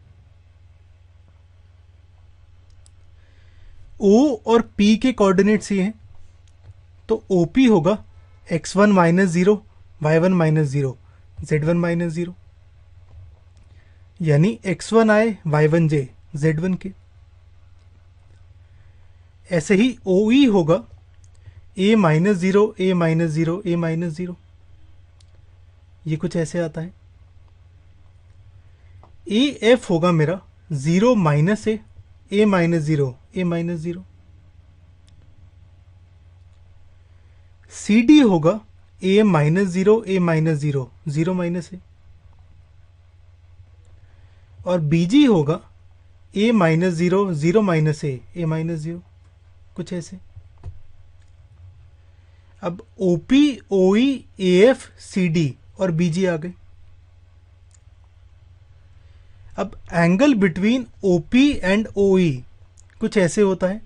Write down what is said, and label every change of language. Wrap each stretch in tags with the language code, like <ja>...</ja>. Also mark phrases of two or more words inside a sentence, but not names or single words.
<hi>O और P के कोऑर्डिनेट्स ये हैं, तो OP होगा x1 - 0, y1 - 0, z1 - 0, यानी x1i y1 j z1 के। ऐसे ही OE होगा a - 0, a - 0, a - 0, ये कुछ ऐसे आता है। AF होगा मेरा 0 - a, a - 0, a - 0। CD होगा a - 0, a - 0, 0 - a, और BG होगा a - 0, 0 - a, a - 0, कुछ ऐसे। अब OP, OE, AF, CD और BG आ गए। अब</hi> <en>angle between OP and OE</en> <hi>कुछ ऐसे होता है।</hi>